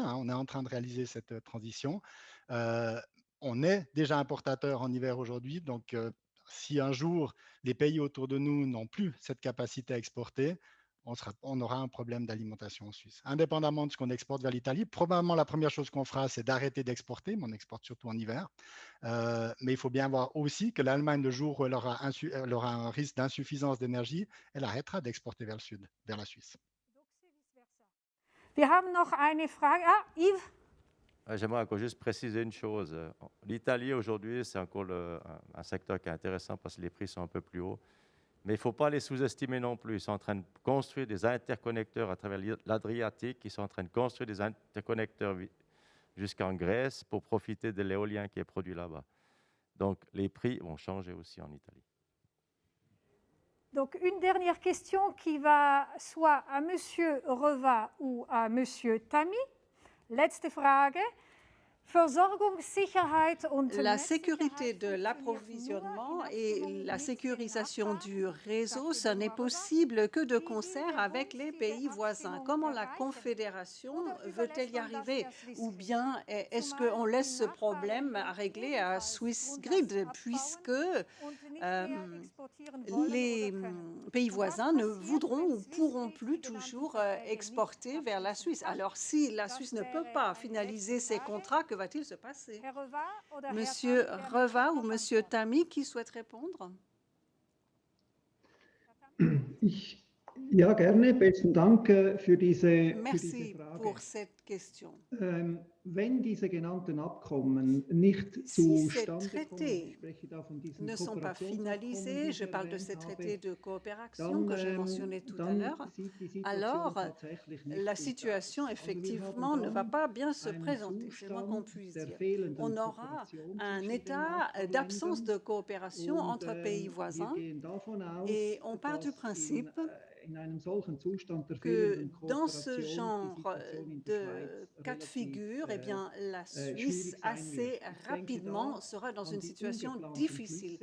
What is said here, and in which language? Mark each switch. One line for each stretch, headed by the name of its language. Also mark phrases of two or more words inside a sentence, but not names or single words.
French: Hein, on est en train de réaliser cette transition. On est déjà importateur en hiver aujourd'hui, donc si un jour les pays autour de nous n'ont plus cette capacité à exporter, on aura un problème d'alimentation en Suisse. Indépendamment de ce qu'on exporte vers l'Italie, probablement la première chose qu'on fera, c'est d'arrêter d'exporter, mais on exporte surtout en hiver. Mais il faut bien voir aussi que l'Allemagne, le jour où elle aura un risque d'insuffisance d'énergie, elle arrêtera d'exporter vers le sud, vers la Suisse.
German: Wir haben noch eine Frage.
French: Ah, Yves. J'aimerais encore juste préciser une chose. L'Italie, aujourd'hui, c'est encore un secteur qui est intéressant parce que les prix sont un peu plus hauts. Mais il ne faut pas les sous-estimer non plus. Ils sont en train de construire des interconnecteurs à travers l'Adriatique. Ils sont en train de construire des interconnecteurs jusqu'en Grèce pour profiter de l'éolien qui est produit là-bas. Donc, les prix vont changer aussi en Italie. Donc, une dernière question qui va soit à M. Reva ou à M. Tami.
German: Letzte Frage. Versorgungssicherheit und
French: La sécurité de l'approvisionnement et la sécurisation du réseau, ce n'est possible que de concert avec les pays voisins. Comment la Confédération veut-elle y arriver? Ou bien est-ce qu'on laisse ce problème à régler à Swissgrid, puisque les pays voisins ne voudront ou pourront plus toujours exporter vers la Suisse? Alors, si la Suisse ne peut pas finaliser ses contrats, que va-t-il se passer? Monsieur Reva ou Monsieur Tami, qui souhaite répondre?
German: Ja, gerne. Besten Dank für diese Frage.
French: Pour cette question.
German: Wenn diese genannten Abkommen nicht zustande kommen, ich spreche da von diesen
French: ne sont pas finalisés, je parle de ces traités de coopération que j'ai mentionnés tout à l'heure, alors la situation effectivement ne va pas bien se présenter, c'est moins qu'on puisse dire. On aura un état d'absence de coopération entre pays voisins et on part du principe que dans ce genre de cas de figure, eh bien, la Suisse assez rapidement sera dans une situation difficile.